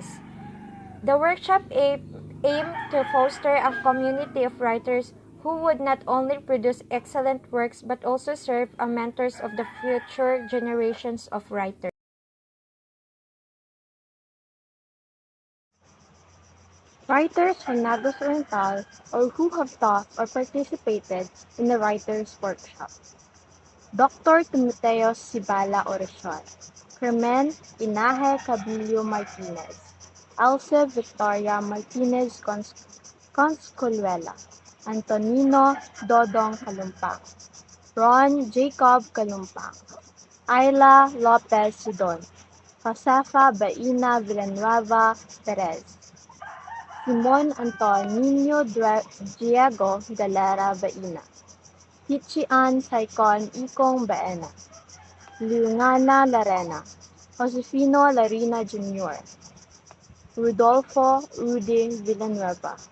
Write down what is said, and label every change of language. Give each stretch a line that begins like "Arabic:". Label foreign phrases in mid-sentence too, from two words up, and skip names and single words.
English: The workshop aimed to foster a community of writers who would not only produce excellent works but also serve as mentors of the future generations of writers. Writers from Negros Oriental or who have taught or participated in the Writers' Workshop. Dr. Timoteo Cibala Oracion, Carmen Inaje Cabillo Martinez, Elsa Victoria Martinez Conscoluela, Antonino Dodong Calumpang, Ron Jacob Calumpang, Ayla Lopez Sidon, Josefa Baina Villanueva Perez, Simon Antonino Diego Galera Baina, Hichian Saicon Ikong Baena, Liungana Larena, Josefino Larina Jr., Rodolfo Rudy Villanueva.